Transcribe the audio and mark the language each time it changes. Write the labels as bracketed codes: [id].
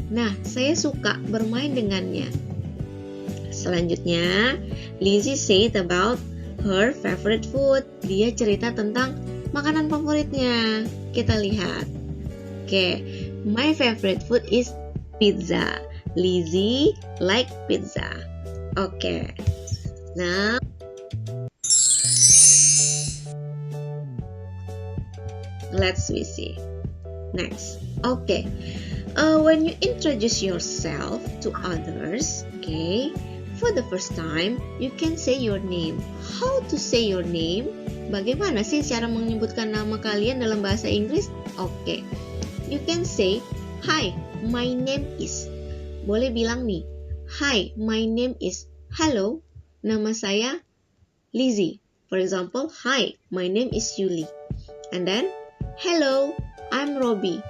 [id] Nah, saya suka bermain dengannya. [en] Selanjutnya, Lizzie said about her favorite food. [id] Dia cerita tentang makanan favoritnya. Kita lihat. [en] Oke, my favorite food is pizza. Lizzie like pizza. Oke. Now, let's see. Next. Okay. When you introduce yourself to others, okay, for the first time, you can say your name. How to say your name? [id] Bagaimana sih cara menyebutkan nama kalian dalam bahasa Inggris? [en] Okay. You can say, hi, my name is. [id] Boleh bilang nih, [en] hi, my name is. Hello, [id] nama saya Lizzie. [en] For example, hi, my name is Yuli. And then, hello, I'm Robbie.